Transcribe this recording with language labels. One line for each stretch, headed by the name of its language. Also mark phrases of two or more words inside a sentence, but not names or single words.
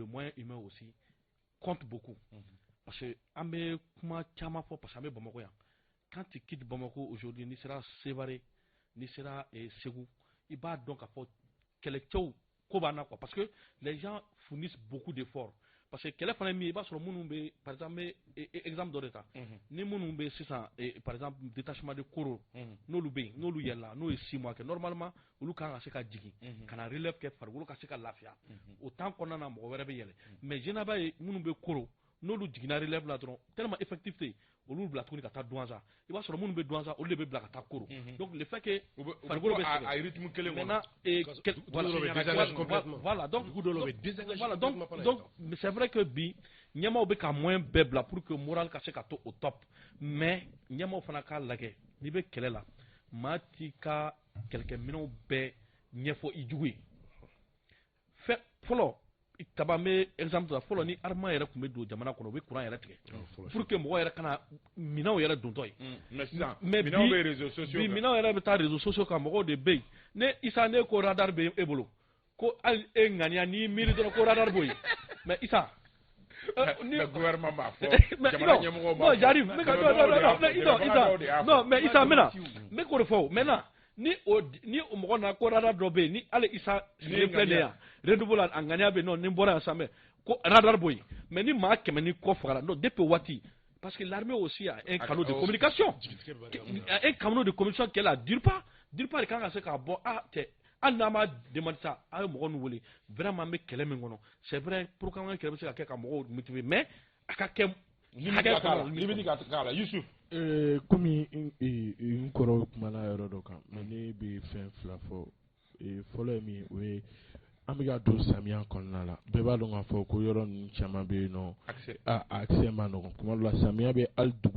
French: moyen humain aussi compte beaucoup parce que
Bambara: an bɛ kuma caman fɔ
French: parce que
Bambara: an bɛ Bamakɔ yan
French: quand tu quittes Bamako aujourd'hui
Bambara: n'i sera Sévaré n'i sera Ségou i b'a dɔn k'a fɔ kɛlɛcɛw ko b'an na
French: quoi parce que les gens fournissent beaucoup d'efforts parce que
Bambara: kɛlɛ fana ye min ye i b'a sɔrɔ minnu bɛ
French: par exemple exemple
Bambara: dɔ de ta ni minnu bɛ sisan
French: par exemple détachement de
Bambara: Koro n'olu bɛ yen n'olu yɛlɛla n'o ye 6 mois kɛ normalement olu kan ka se ka jigin ka na relève kɛ farikolo ka se ka lafiya o temps kɔnɔna na mɔgɔ wɛrɛ bɛ yɛlɛ
French: mais généralement
Bambara: ye minnu bɛ Koro n'olu jiginna relève la dɔrɔn
French: tellement effectif
Bambara: tɛ yen olu bila tuguni ka taa Douanza i b'a sɔrɔ minnu bɛ Douanza olu de bɛ bila ka taa Koro
French: donc le fait que
Bambara: farikolo bɛ sɛgɛn a rythme kelen kɔnɔ
French: voilà donc c'est vrai que
Bambara: bi ɲɛmaaw bɛ ka moyen bɛɛ bila
French: pour que moral
Bambara: ka se ka to
French: au top mais
Bambara: ɲɛmaaw fana k'a lajɛ n'i bɛ kɛlɛ la maa t'i ka kɛlɛkɛminɛnw bɛɛ ɲɛfɔ i jugu ye fɛn fɔlɔ kaba bɛ exemple la fɔlɔ ni armement yɛrɛ tun bɛ don jamana kɔnɔ u bɛ courant yɛrɛ tigɛ
French: pour que
Bambara: mɔgɔ yɛrɛ kana minɛnw yɛrɛ dontɔ ye mais bi minɛnw yɛrɛ bɛ taa
French: réseaux sociaux
Bambara: kan mɔgɔw de bɛ yen ne Isa ne ko radar bɛ e bolo ko hali e ŋaniya n'i miiri dɔrɔn ko radar b'o ye mais Isa
French: le gouvernement
Bambara: m'a fɔ jamana ɲɛmɔgɔw m'a fɔ
French: j'arrive non mais
Bambara: Isa n bɛ k'o de fɔ maintenant ni o mɔgɔ na ko radar dɔ bɛ yen ni hali Isa sigilen filɛ nin yan renouveau la a ŋaniya bɛ yen non ni n bɔra yan sanfɛ ko radar b'o ye mais ni maa 100 ni kɔ fagara
French: non depuis
Bambara: waati
French: parce que l'armée aussi a un canal de communication qu'elle a d'une part
Bambara: de kan ka se k'a bɔ tɛ hali n'a ma
French: demande ça
Bambara: a ye mɔgɔ ninnu wele vraiment an bɛ kɛlɛ min kɔnɔ
French: c'est vrai pour que
Bambara: an ka kɛlɛ bɛ se ka kɛ ka mɔgɔw
French: motiver mais
Bambara: a ka kɛ limite ka k'a la Yusuf komi n kɔrɔ kumana yɔrɔ dɔ kan mais ne bɛ fɛn fila fɔ fɔlɔ ye min o ye an bɛ ka don samiya kɔnɔna la bɛɛ b'a dɔn k'a fɔ ko yɔrɔ ninnu caman bɛ yen nɔ accès ma nɔgɔn kuma dɔ la samiya bɛ hali dugu